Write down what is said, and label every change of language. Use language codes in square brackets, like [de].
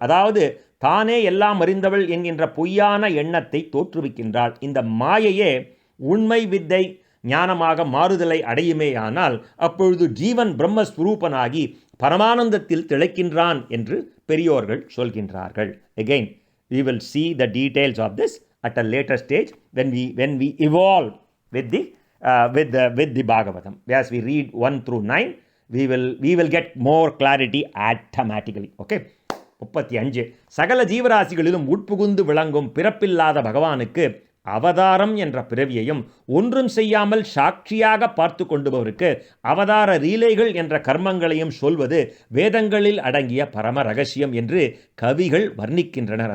[ta] அதாவது தானே எல்லாம் அறிந்தவள் என்கின்ற பொய்யான எண்ணத்தை தோற்றுவிக்கின்றாள். இந்த மாயையே உண்மை வித்தை ஞானமாக மாறுதலை அடையுமேயானால் அப்பொழுது ஜீவன் பிரம்மஸ்வரூபனாகி பரமானந்தத்தில் திளைக்கின்றான் என்று பெரியோர்கள் சொல்கின்றார்கள். [en] Again, we will see the details of this at a later stage when we evolve with the Bhagavatam. As we read 1 through 9, we will get more clarity automatically. Okay. [ta] 35 சகல ஜீவராசிகளிலும் உட்புகுந்து விளங்கும் பிறப்பில்லாத பகவானுக்கு அவதாரம் என்ற பிறவியையும் ஒன்றும் செய்யாமல் சாட்சியாக பார்த்து கொண்டுபவருக்கு அவதார லீலைகள் என்ற கர்மங்களையும் சொல்வது வேதங்களில் அடங்கிய பரம ரகசியம் என்று கவிகள் வர்ணிக்கின்றனர்.